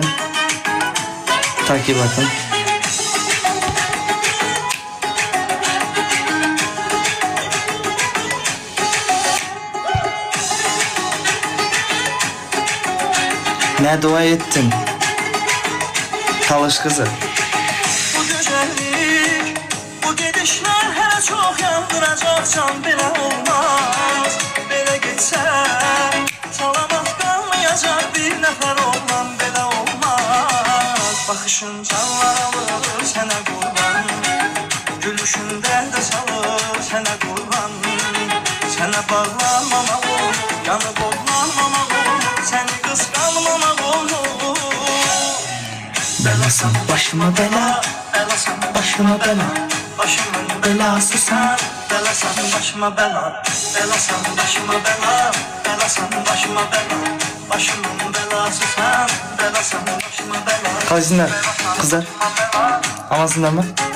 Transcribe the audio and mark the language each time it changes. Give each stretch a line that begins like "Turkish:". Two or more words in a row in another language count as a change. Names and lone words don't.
Turkish: Takip atın. Ne dua ettin? Talış kızı. Bu güzellik, bu gidişler hele çok yandıracak can,
Azerbaijani: belə olmaz. Belə geçsə, salamat qalmayacaq bir nəfər oğlan, belə olmaz. Baxışın canlar alır sənə qurban, gülüşündə də salır sənə qurban. Sənə bağlanmamaq olur, yanıb odlanmamaq olur, səni qısqanmamaq olur. Belasan başıma bela, Belasan başıma bela, başımın belası sen. Belasan başıma bela, belasan başıma bela, belasan başıma bela, başımın belası sen. Belasan başıma bela.
Turkish: Kalsınlar kızlar. Amasınlar mı?